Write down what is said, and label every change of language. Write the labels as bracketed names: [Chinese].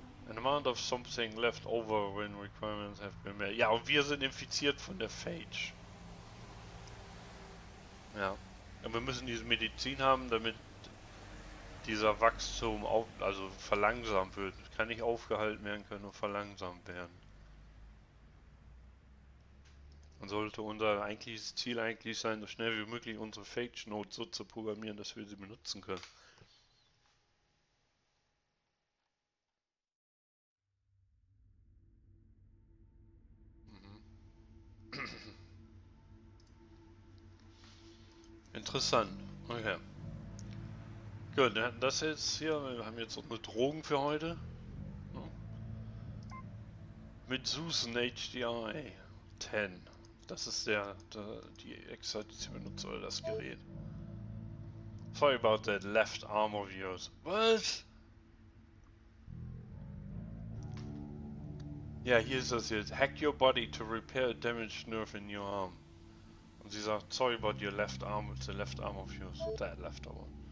[English] An amount of something left over when requirements have been met. [German] Ja, und wir sind infiziert von der Phage. Ja. Und wir müssen diese Medizin haben, damit dieser Wachstum also verlangsamt wird. Kann nicht aufgehalten werden können, nur verlangsamt werden. Und sollte unser eigentliches Ziel eigentlich sein, so schnell wie möglich unsere Phage Nodes so zu programmieren, dass wir sie benutzen können. Interessant. Okay. Gut, wir hatten das jetzt hier. Wir haben jetzt unsere Drogen für heute. Mitsuzen HDI-10. Das ist die Exa, die sie benutzt, oder das Gerät. [English] Sorry about that left arm of yours. What? [German] Ja, hier ist das jetzt. [English] Hack your body to repair a damaged nerve in your arm. [German] Und sie sagt, [English] sorry about your left arm, the left arm of yours. That left arm.